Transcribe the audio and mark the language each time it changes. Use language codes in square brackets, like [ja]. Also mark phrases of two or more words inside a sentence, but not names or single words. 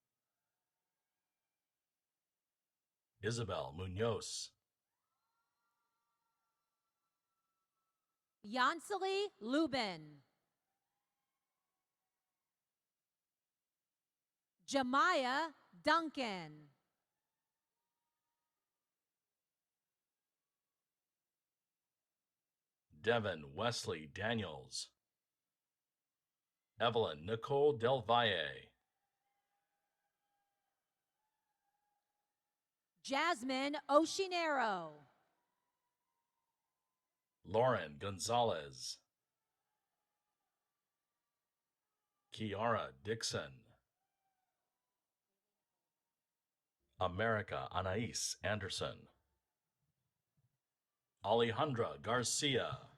[en] Isabel Munoz. Yancely Lubin. Jemiah Duncan. Devin Wesley Daniels. Evelyn Nicole Del Valle. Jasmine Oshinero. Lauren Gonzalez. Kiara Dixon. America Anais Anderson. Alejandra Garcia.